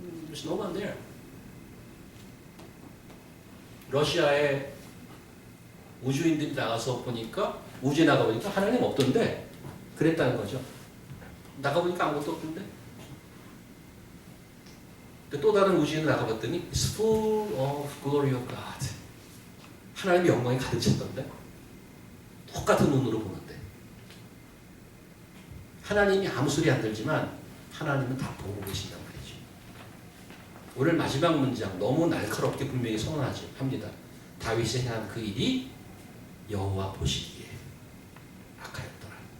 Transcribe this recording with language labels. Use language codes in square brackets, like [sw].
[en] There's no one there. [ko] 러시아에 우주인들이 나가서 보니까 우주에 나가보니까 하나님 없던데 그랬다는 거죠. 나가보니까 아무것도 없던데. 또 다른 우주인을 나가봤더니 [en] It's full of glory of God. [ko] 하나님의 영광이 가득 찼던데. 똑같은 눈으로 보는데. 하나님이 아무 소리 안 들지만 하나님은 다 보고 계신단 말이죠. 오늘 마지막 문장 너무 날카롭게 분명히 선언합니다. 다윗이 행한 그 일이 여호와 보시기에 악하였더라.